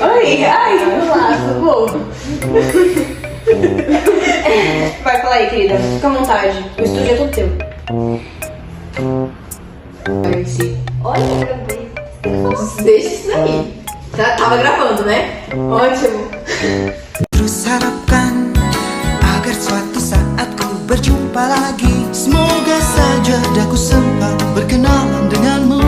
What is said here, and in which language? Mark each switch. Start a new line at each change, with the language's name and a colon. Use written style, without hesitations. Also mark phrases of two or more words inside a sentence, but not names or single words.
Portuguese: Oi, ai, vamos lá, socorro. Vai, fala aí, querida. Fica à vontade. O estúdio é todo teu. Ai, sim. Olha, meu Deus. Deixa isso aí. Tava gravando, né? Ótimo.
Indonesian: Terus harapkan agar suatu saat ku berjumpa lagi. Semoga saja daku sempat berkenalan denganmu.